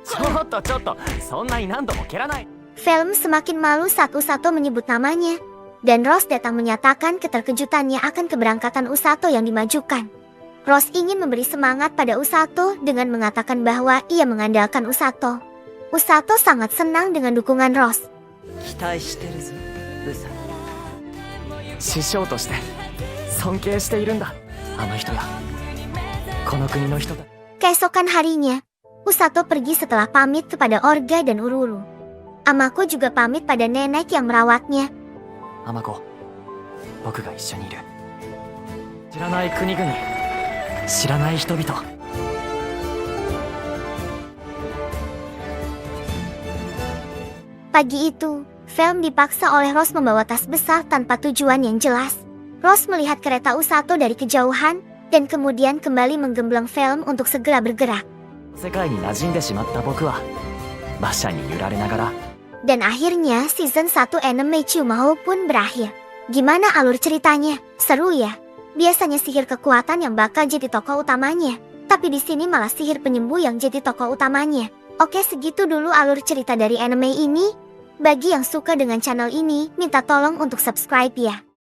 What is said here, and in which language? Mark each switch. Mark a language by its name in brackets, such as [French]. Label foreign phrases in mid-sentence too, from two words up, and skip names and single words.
[Indonesian] Film semakin malu saat Usato menyebut namanya, dan Rose datang menyatakan keterkejutannya akan keberangkatan Usato yang dimajukan. Rose ingin memberi semangat pada Usato dengan mengatakan bahwa ia mengandalkan Usato. Usato sangat senang dengan dukungan Rose. [Japanese] 師匠として尊敬しているんだ。あの人やこの国の人だ。 [Indonesian] Keesokan harinya, Usato pergi setelah pamit kepada Orga dan Ururu. Amako juga pamit pada nenek yang merawatnya. [Japanese] アマコ、僕が一緒にいる。知らない国々、知らない人々。 [Indonesian] Pagi itu, Film dipaksa oleh Rose membawa tas besar tanpa tujuan yang jelas. Rose melihat kereta Usato dari kejauhan, dan kemudian kembali menggembleng Film untuk segera bergerak. [Japanese] 世界に馴染んでしまった僕は馬車に揺られながら [Indonesian] Dan akhirnya season 1 anime Chumahou pun berakhir. Gimana alur ceritanya? Seru ya? Biasanya sihir kekuatan yang bakal jadi tokoh utamanya, tapi di sini malah sihir penyembuh yang jadi tokoh utamanya. Oke, segitu dulu alur cerita dari anime ini. Bagi yang suka dengan channel ini, minta tolong untuk subscribe ya.